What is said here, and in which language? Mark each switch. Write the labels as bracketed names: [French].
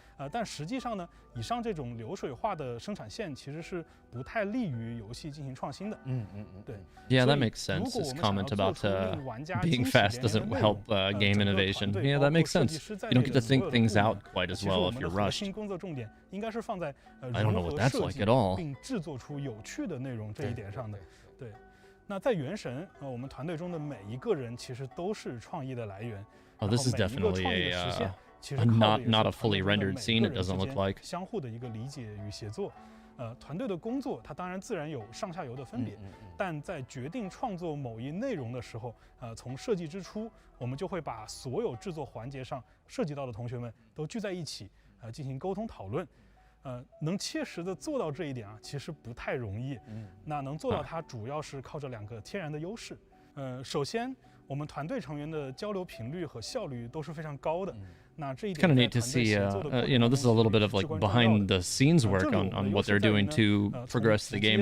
[Chinese] 但实际上呢，以上这种流水化的生产线其实是不太利于游戏进行创新的。对。 [English] Yeah, that makes sense. This comment about being fast doesn't help game innovation. Yeah, that makes sense. You don't get to think things out quite as well if you're rushed. I don't know what that's like at all. [Chinese] 并制作出有趣的内容这一点上的。对。那在原神，我们团队中的每一个人其实都是创意的来源。 [English] Oh, this is definitely not a fully rendered scene. It doesn't look like. [Chinese] 相互的一个理解与协作，团队的工作它当然自然有上下游的分别，但在决定创作某一内容的时候，从设计之初，我们就会把所有制作环节上涉及到的同学们都聚在一起，进行沟通讨论。能切实的做到这一点啊，其实不太容易。那能做到它，主要是靠着两个天然的优势。首先，我们团队成员的交流频率和效率都是非常高的。 [English] It's kind of neat to see, this is a little bit of like behind the scenes work on what they're doing to progress the game.